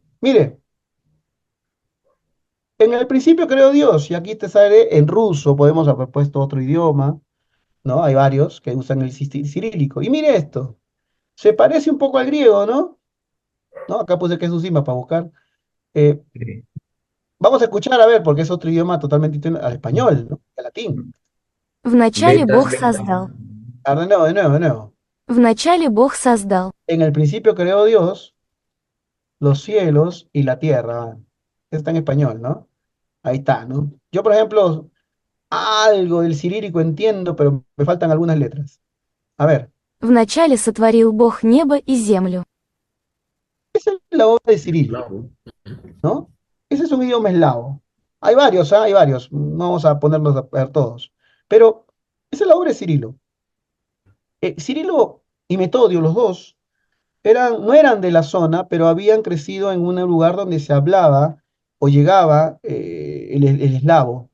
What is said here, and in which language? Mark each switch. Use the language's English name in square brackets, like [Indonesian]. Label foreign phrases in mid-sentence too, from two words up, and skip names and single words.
[Spanish] Mire, en el principio creó Dios, y aquí te sale en ruso, podemos haber puesto otro idioma, ¿no? Hay varios que usan el cirílico. Y mire esto, se parece un poco al griego, ¿no? ¿No? Acá puse que es un Sima para buscar. Eh, Sí. Vamos a escuchar, a ver, porque es otro idioma totalmente distinto al español, ¿no? Al latín. [Russian] Вначале Betas. Бог создал. [Spanish] A ver, de nuevo. [Russian] Вначале Бог создал. [Spanish] En el principio creó Dios los cielos y la tierra. Eso está en español, ¿no? Ahí está, ¿no? Yo, por ejemplo, Algo del cirílico entiendo, pero me faltan algunas letras. A ver, [Russian] Вначале сотворил Бог небо и землю. [Spanish] esa es la obra de Cirilo, Claro. ¿no? Ese es un idioma eslavo. Hay varios, ¿ah? Hay varios. No vamos a ponerlos a ver todos. Pero esa es la obra de Cirilo. Cirilo y Metodio, los dos, no eran de la zona, pero habían crecido en un lugar donde se hablaba o llegaba el eslavo.